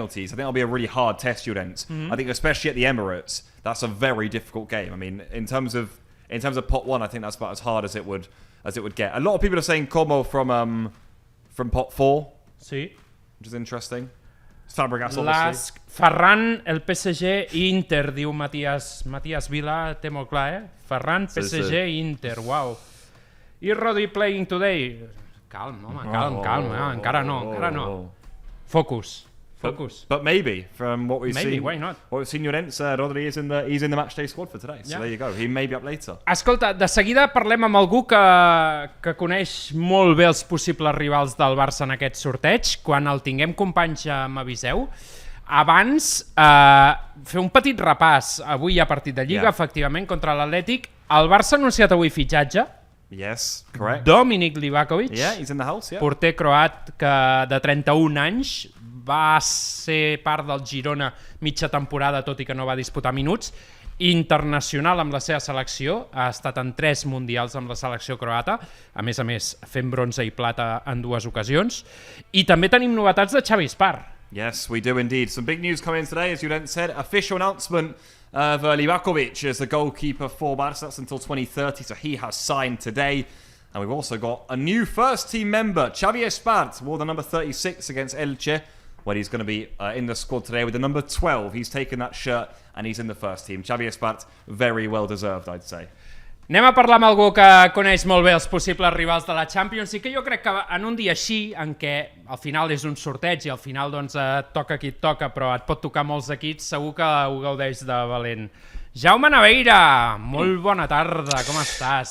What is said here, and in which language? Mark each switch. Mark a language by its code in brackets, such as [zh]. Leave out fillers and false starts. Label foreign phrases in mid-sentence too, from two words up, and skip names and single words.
[en] I think that'll be a really hard test, Juventus. I think especially at the Emirates, that's a very difficult game. I mean, in terms of pot 1, I think that's about as hard as it would get. A lot of people are saying Como from pot 4, Sí. which is interesting. Fabregas, obviously. [ca] Ferran, el PSG, Inter, diu Matías Vila, té molt clar, eh? [en] Ferran, PSG, Inter, uau. I Rodri playing today? [ca] Calm, home, calm. Encara no. [en] Focus. But maybe, from what we've seen... why not? What we've seen, Llorens, Rodri is in the matchday squad for today. So there you go. He may be up later. [ca] Escolta, de seguida parlem amb algú que coneix molt bé els possibles rivals del Barça en aquest sorteig. Quan el tinguem, companys, m'aviseu. Abans, fer un petit repàs. Avui hi ha partit de Lliga, efectivament, contra l'Atlètic. El Barça ha anunciat avui fitxatge. [en] Yes, correct. Dominic Livakovic, he's in the house, [ca] porter croat de 31 anys, va ser part del Girona mitja temporada, tot i que no va disputar minuts, internacional amb la seva selecció, ha estat en 3 mundials amb la selecció croata, a més, fent bronze i plata en 2 ocasions, i també tenim novetats de Xavi Espar. [en] Yes, we do indeed. Some big news coming in today, as you said. Official announcement of Livakovic as the goalkeeper for Barça. That's until 2030, so he has signed today. And we've also got a new first-team member, Xavi Espart, wore the number 36 against Elche, where he's going to be in the squad today with the number 12. He's taken that shirt and he's in the first team. Xavi Espart, very well deserved, I'd say. [ca] Anem a parlar amb algú que coneix molt bé els possibles rivals de la Champions i que jo crec que en un dia així, en què al final és un sorteig i al final doncs toca qui et toca, però et pot tocar molts equips, segur que ho gaudeix de valent. Jaume Naveira, molt bona tarda, com estàs?